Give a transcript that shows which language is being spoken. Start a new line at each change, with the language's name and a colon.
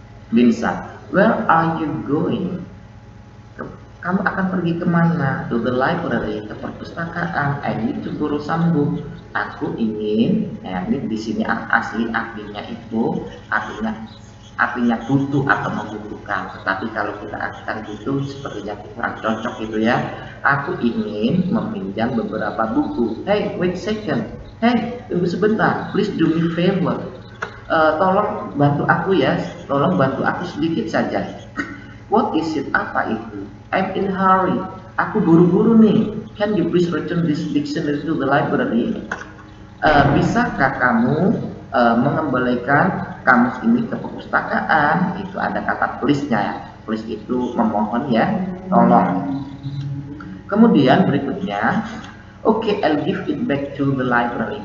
English: Binsa, where are you going?
Indonesian: Kamu akan pergi kemana?
English: To the library,
Indonesian: ke perpustakaan.
English: I need to borrow some book.
Indonesian: Aku ingin, ya, ini di sini asli artinya itu artinya butuh atau membutuhkan. Tetapi kalau kita artikan butuh sepertinya kurang cocok gitu ya. Aku ingin meminjam beberapa buku.
English: Hey, wait second.
Indonesian: Hey, tunggu sebentar.
English: Please do me favor.
Indonesian: Tolong bantu aku ya. Tolong bantu aku sedikit saja.
English: What is it?
Indonesian: Apa itu?
English: I'm in a hurry.
Indonesian: Aku buru-buru nih.
English: Can you please return this dictionary to the library?
Indonesian: Bisakah kamu mengembalikan kamus ini ke perpustakaan? Itu ada kata please-nya ya. Please itu memohon ya, tolong. Kemudian berikutnya,
English: okay, I'll give it back to the library.